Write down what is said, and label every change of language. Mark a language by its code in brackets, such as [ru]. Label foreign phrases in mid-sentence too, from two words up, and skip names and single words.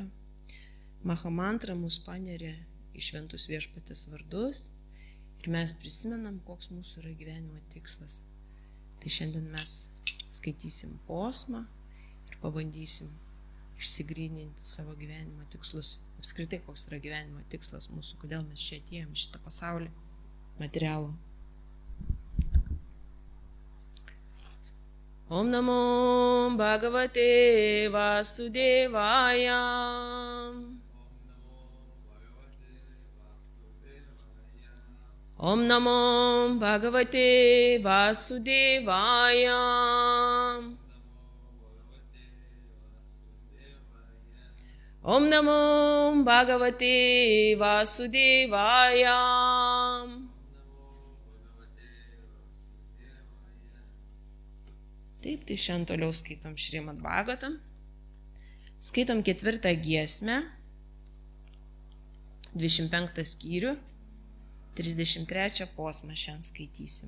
[lt] Mahamantra mus paneria į šventus viešpatės vardus ir mes prisimenam, koks mūsų yra gyvenimo tikslas. Tai šiandien mes skaitysim posmą ir pabandysim išsigryninti savo gyvenimo tikslus. Apskritai, koks yra gyvenimo tikslas mūsų, kodėl mes čia atėjom į šitą pasaulį materialų. [sa] ॐ नमो भगवते वासुदेवाय. ॐ नमो भगवते वासुदेवाय. ॐ नमो भगवते वासुदेवाय. [lt] Taip, tai šiandien toliau skaitom Šrimad Bhagavatam. Skaitom 4 giesmę, 25 skyrių, 33 posmą šiandien skaitysim.